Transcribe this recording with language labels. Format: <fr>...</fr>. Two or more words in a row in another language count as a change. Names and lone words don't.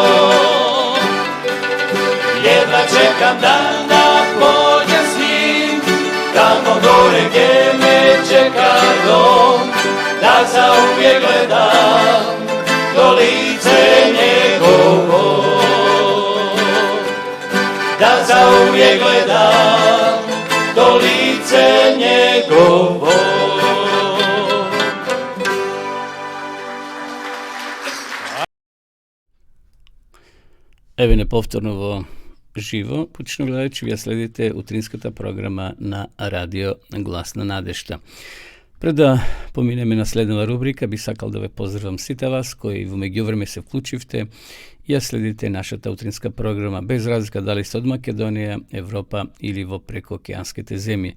<sr>Jedva čekam dan da pođem s njim, tamo gore gdje me čeka dom, da zauvijek gledam to lice njegovo. Da zauvijek gledam to lice njegovo.</sr> <mk>Еве неповторно во живо, почно гледачи, вие следите утринската програма на Радио Глас на Надежта. Пред да поминеме на следнава рубрика, би сакал да ве поздравам сите вас кои во меѓувреме се вклучивте и ја следите нашата утринска програма, без разлика дали сте од Македонија, Европа или во прекоокеанските земји.</mk>